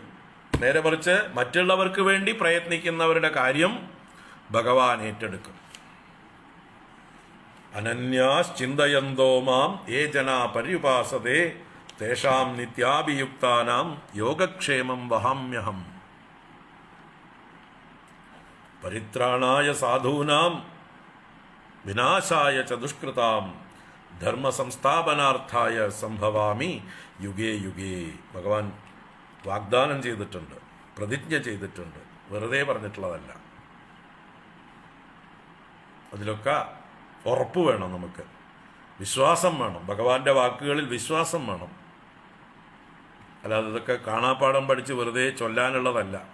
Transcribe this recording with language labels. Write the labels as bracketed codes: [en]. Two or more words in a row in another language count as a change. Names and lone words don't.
[ml] നേരെ മറിച്ച് മറ്റുള്ളവർക്ക് വേണ്ടി പ്രയത്നിക്കുന്നവരുടെ കാര്യം ഭഗവാൻ ഏറ്റെടുക്കും. [sa] അനന്യാശ്ചിന്തയന്തോ മാം യേ ജനാ പര്യുപാസതേ തേഷാം നിത്യാഭിയുക്താനാം യോഗക്ഷേമം വഹാമ്യഹം. പരിത്രാണായ സാധൂനാം വിനാശായ ച ദുഷ്കൃതാം ധർമ്മസംസ്ഥാപനാർത്ഥായ സംഭവാമി യുഗേ യുഗേ. [ml] ഭഗവാൻ വാഗ്ദാനം ചെയ്തിട്ടുണ്ട്, പ്രതിജ്ഞ ചെയ്തിട്ടുണ്ട്, വെറുതെ പറഞ്ഞിട്ടുള്ളതല്ല. അതിലൊക്കെ ഉറപ്പ് വേണം, നമുക്ക് വിശ്വാസം വേണം, ഭഗവാന്റെ വാക്കുകളിൽ വിശ്വാസം വേണം. അല്ലാതെ ഇതൊക്കെ കാണാപ്പാഠം പഠിച്ച് വെറുതെ ചൊല്ലാനുള്ളതല്ല.